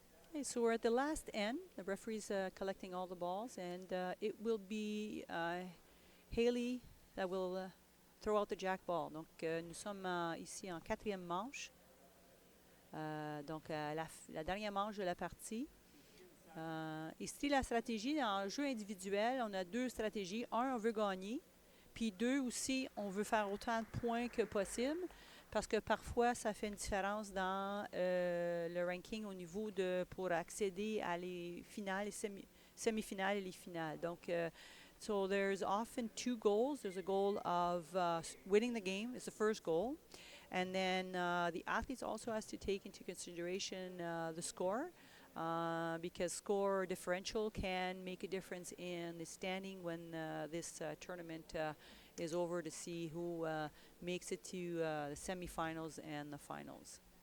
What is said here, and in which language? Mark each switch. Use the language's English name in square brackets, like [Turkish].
[English] Okay, so we're at the last end. The referee's collecting all the balls, and it will be Hayley that will throw out the jack ball. [French] Donc, nous sommes ici en 4e manche. Donc, la dernière manche de la partie. Ici, la stratégie, en jeu individuel, on a 2 stratégies. 1, on veut gagner. Puis 2, aussi, on veut faire autant de points que possible. Parce que parfois, ça fait une différence dans le ranking au niveau de pour accéder à les finales, les semi-finales et les finales. [English] Donc, so there's often 2 goals. There's a goal of winning the game. It's the first goal. And then the athletes also has to take into consideration the score. Because score differential can make a difference in the standing when this tournament is over to see who makes it to the semifinals and the finals.